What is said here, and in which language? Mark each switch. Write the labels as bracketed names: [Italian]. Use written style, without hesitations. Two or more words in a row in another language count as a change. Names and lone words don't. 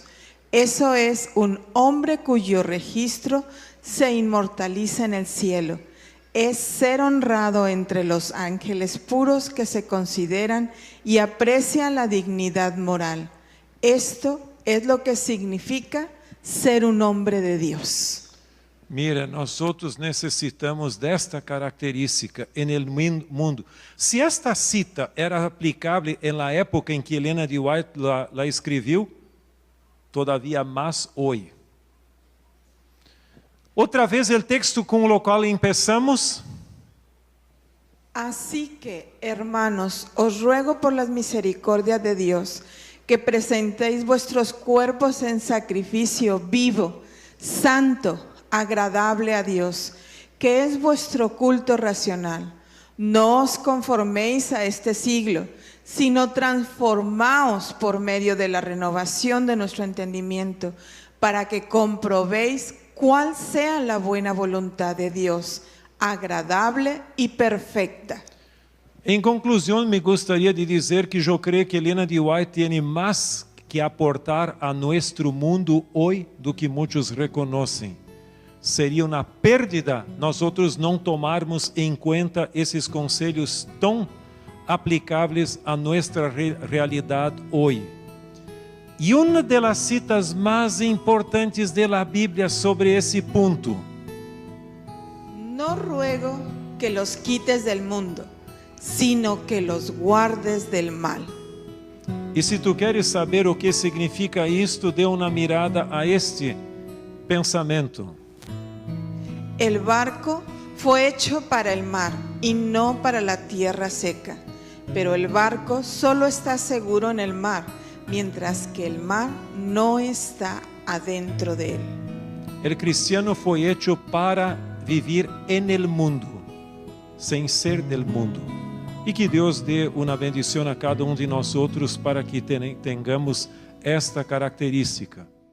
[Spanish] Eso es un hombre cuyo registro se inmortaliza en el cielo. Es ser honrado entre los ángeles puros que se consideran y aprecian la dignidad moral. Esto es lo que significa ser un hombre de Dios. Mira, [Portuguese] nós necessitamos desta característica no mundo. Se esta cita era aplicável na época em que Helena de White la escreveu, todavia mais hoje. Outra vez o texto com o qual empezamos. [Spanish] Así que, hermanos, os ruego por las misericordias de Dios, que presentéis vuestros cuerpos en sacrificio vivo, santo, agradable a Dios, que es vuestro culto racional. No os conforméis a este siglo, sino transformaos por medio de la renovación de nuestro entendimiento, para que comprobéis cuál sea la buena voluntad de Dios, agradable y perfecta. [Portuguese] Em conclusão, me gostaria de dizer que eu creio que Ellen G. White tem mais que aportar a nosso mundo hoje do que muitos reconhecem. Seria uma pérdida nós outros não tomarmos em conta esses conselhos tão aplicáveis a nossa realidade hoje. E uma das citas mais importantes da Bíblia sobre esse ponto. [Spanish] No ruego que los quites del mundo, sino que los guardes del mal. [Portuguese] E se tu queres saber o que significa isto, dê uma mirada a este pensamento. [Spanish] El barco fue hecho para el mar y no para la tierra seca, pero el barco solo está seguro en el mar, mientras que el mar no está adentro de él. El cristiano foi hecho para vivir en el mundo, sem ser del mundo. [Portuguese] E que Deus dê uma bendição a cada um de nós outros para que tenhamos esta característica.